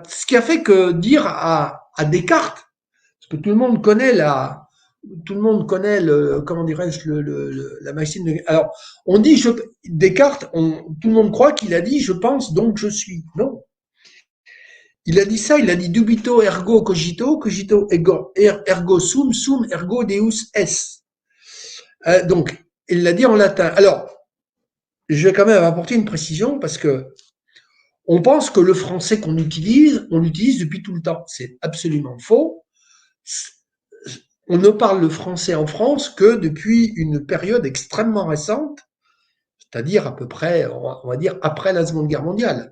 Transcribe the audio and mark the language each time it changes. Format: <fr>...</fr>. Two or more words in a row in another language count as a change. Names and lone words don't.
<fr>Ce qui a fait que dire à Descartes, parce que tout le monde connaît comment dirais-je, la maxime de, alors, on dit, Descartes, tout le monde croit qu'il a dit, je pense, donc je suis. Non. Il a dit ça, il a dit</fr> <la>dubito ergo cogito, cogito ergo sum, sum ergo deus es.</la> <fr>Donc, il l'a dit en latin. Alors, je vais quand même apporter une précision parce que on pense que le français qu'on utilise, on l'utilise depuis tout le temps. C'est absolument faux. On ne parle le français en France que depuis une période extrêmement récente, c'est-à-dire à peu près, on va dire, après la Seconde Guerre mondiale.</fr>